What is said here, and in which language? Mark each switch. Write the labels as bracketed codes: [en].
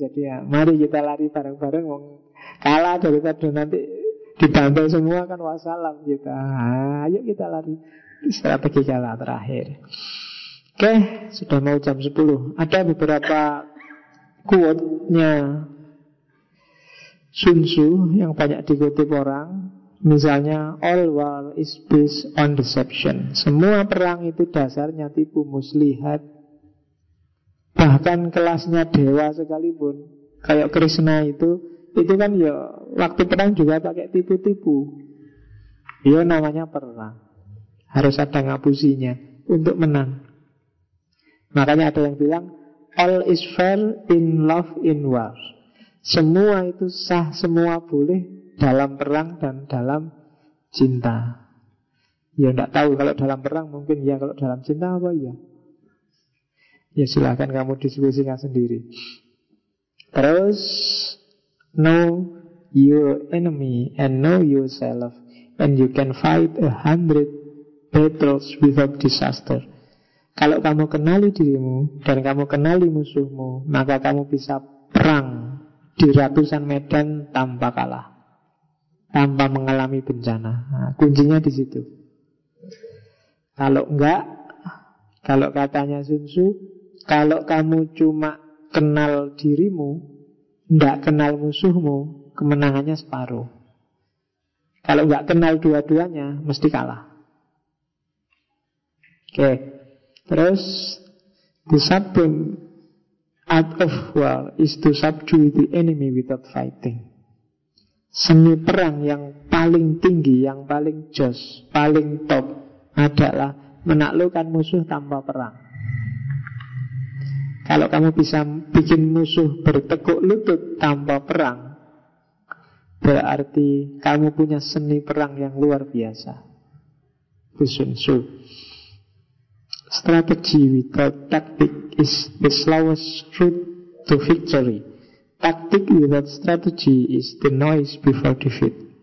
[id] Jadi ya, mari kita lari bareng-bareng, wong kalah daripada nanti dibantai semua kan wassalam kita. Nah, ayo kita lari. Strategi kalah terakhir. Oke, sudah mau jam 10. Ada beberapa quote-nya Sun Tzu yang banyak dikutip orang. [en] Misalnya, all war is based on deception. [id] Semua perang itu dasarnya tipu muslihat. Bahkan kelasnya dewa sekalipun, kayak Krishna itu kan ya waktu perang juga pakai tipu-tipu. Ya namanya perang, harus ada ngapusinya untuk menang. Makanya ada yang bilang, [en] all is fair in love in war. [id] Semua itu sah, semua boleh dalam perang dan dalam cinta. Ya enggak tahu kalau dalam perang mungkin ya, kalau dalam cinta apa ya. Ya silakan kamu diskusikan sendiri. [en] Terus, know your enemy and know yourself, and you can fight 100 battles without disaster. [id] Kalau kamu kenali dirimu dan kamu kenali musuhmu, maka kamu bisa perang di ratusan medan tanpa kalah, tanpa mengalami bencana. Nah, kuncinya di situ. Kalau enggak, kalau katanya Sun Tzu, kalau kamu cuma kenal dirimu, enggak kenal musuhmu, kemenangannya separuh. Kalau enggak kenal dua-duanya, mesti kalah. Oke. [en] Terus, the supreme art of war is to subdue the enemy without fighting. [id] Seni perang yang paling tinggi, yang paling jos, paling top adalah menaklukkan musuh tanpa perang. Kalau kamu bisa bikin musuh bertekuk lutut tanpa perang, berarti kamu punya seni perang yang luar biasa. Kusun Su. [en] Strategy without tactic is the slowest route to victory. Tactic without strategy is the noise before defeat.